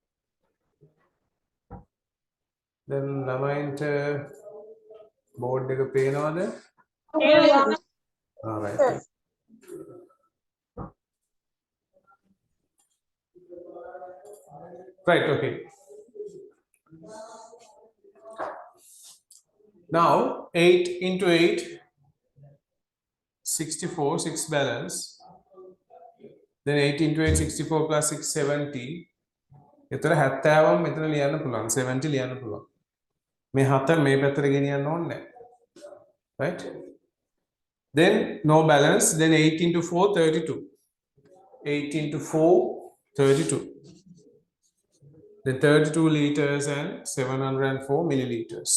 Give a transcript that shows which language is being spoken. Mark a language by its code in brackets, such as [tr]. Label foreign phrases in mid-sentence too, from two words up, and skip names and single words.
[si] Then ළමයින්ට board එක පේනවද? [en] All right. Right, okay. Now, 8 into 8, 64, 6 balance. Then 8 into 8, 64 plus 6, 70. [si] එතන 70ම මෙතන ලියන්න පුළුවන් 70 ලියන්න පුළුවන්. මේ 7 මේ පැත්තට ගෙනියන්න ඕනේ නැහැ. [en] Right? Then no balance. Then 8 into 4, 32. 8 into 4, 32. Then 32 liters and 704 milliliters.